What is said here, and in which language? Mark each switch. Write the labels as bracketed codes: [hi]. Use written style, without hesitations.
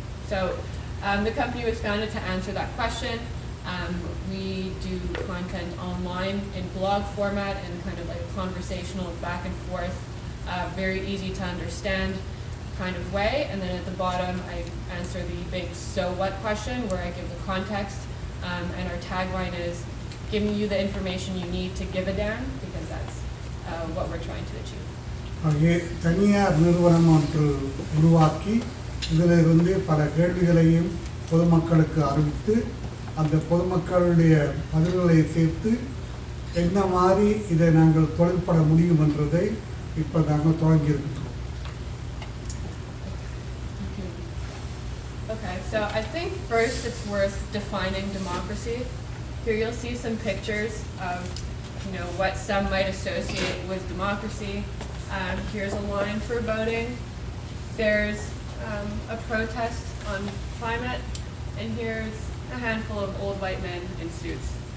[en] So the company was founded to answer that question. We do content online in blog format and kind of like a conversational back and forth, very easy to understand kind of way. And then at the bottom, I answer the big so what question where I give the context. And our tagline is giving you the information you need to give a damn, because that's what we're trying to achieve. [ta] ஆகிய தனியார் நிறுவனம் ஒன்று உருவாக்கி இதிலிருந்து பல கேள்விகளையும் பொதுமக்களுக்கு அறிவித்து அந்த பொதுமக்களுடைய பதில்களை சேர்த்து என்ன மாதிரி இதை நாங்கள் தொழில்பட முடியும் என்றதை இப்போ நாங்கள் தொடங்கியிருக்கிறோம். [en] Okay, so I think first it's worth defining democracy. Here you'll see some pictures of what some might associate with democracy. Here's a line for voting. There's a protest on climate, and here's a handful of old white men in suits.